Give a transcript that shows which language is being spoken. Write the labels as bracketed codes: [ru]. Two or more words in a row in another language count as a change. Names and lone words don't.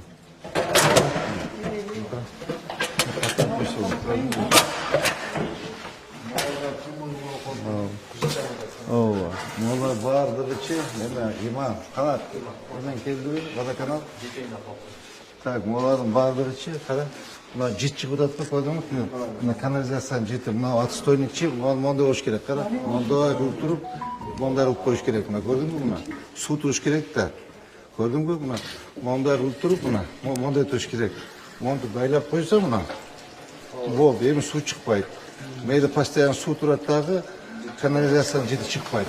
[kk] Ова, мола бардығы че, неме, иман, қанат. Мен келді, водоканал. Так, молардың бардығы че, қара. Мына жет шығып жатыр, көрдің бе? Мына канализацияның жеті, мына отстойник че, мондай болуш керек, қара. Мондай қылып тұрып, мондай қылып қойыш керек, мына көрдің бе? Мына су тұрыш керек та. Көрдің бе? Мына мондай қылып тұрып, мына мондай тұрыш керек. Монды байлап қойса мына. Болды, еми су шықпайды. Мейді постоянно су тұрады дағы, канализацияның жеті шықпайды.